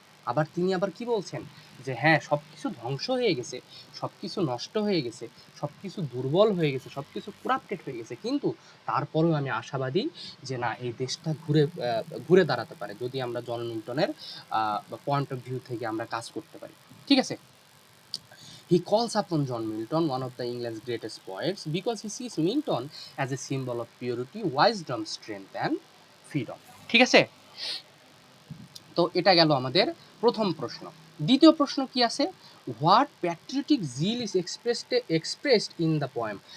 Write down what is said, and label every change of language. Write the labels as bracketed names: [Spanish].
[Bangla] আবার তিনি আবার কি বলছেন, যে হ্যাঁ, সব কিছু ধ্বংস হয়ে গেছে, সব কিছু নষ্ট হয়ে গেছে, সব কিছু দুর্বল হয়ে গেছে, সব কিছু করাপ্টেড হয়ে গেছে, কিন্তু তারপরেও আমি আশাবাদী যে না, এই দেশটা ঘুরে দাঁড়াতে পারে যদি আমরা জন মিল্টনের পয়েন্ট অফ ভিউ থেকে আমরা কাজ করতে পারি। ঠিক আছে। [English] He calls upon John Milton, one of the England's greatest poets, because he sees Milton as a symbol of purity, wisdom, strength and freedom. [Bangla] ঠিক আছে। তো এটা গেল আমাদের প্রথম প্রশ্ন। দ্বিতীয় প্রশ্ন কি আছে, [English] What patriotic zeal is expressed in the poem.